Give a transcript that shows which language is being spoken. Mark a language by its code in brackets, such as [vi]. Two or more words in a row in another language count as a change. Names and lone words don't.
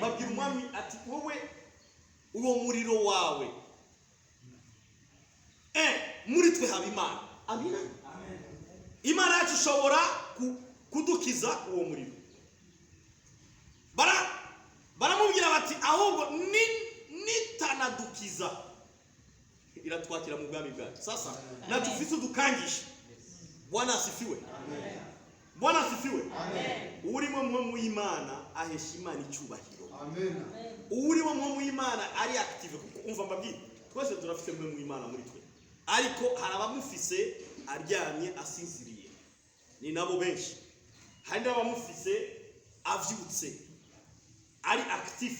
[rn] Babwira umwami ati wowe uwo muriro wawe muri twe haba Imana. Amina. Amen. Imana yacu ishobora kudukiza uwo muriro. Baramubwira bati ahubwo nitanadukiza iratwakira mu bwami bwacu. Sasa natufise udukangisha. [sw] Bwana asifiwe. [rn] Amen. [sw] Bwana asifiwe. [rn] Amen. Urimo mpwemu w'Imana ahesha Imana icyubahiro. Amen. Urimo mpwemu w'Imana ari active, kuko umva mbabwira twese turafite mpwemu w'Imana muri twe, ariko hari abamufise aryamye asinziriye, ni nabo benshi. Hari n'abamufise avyutse ari active.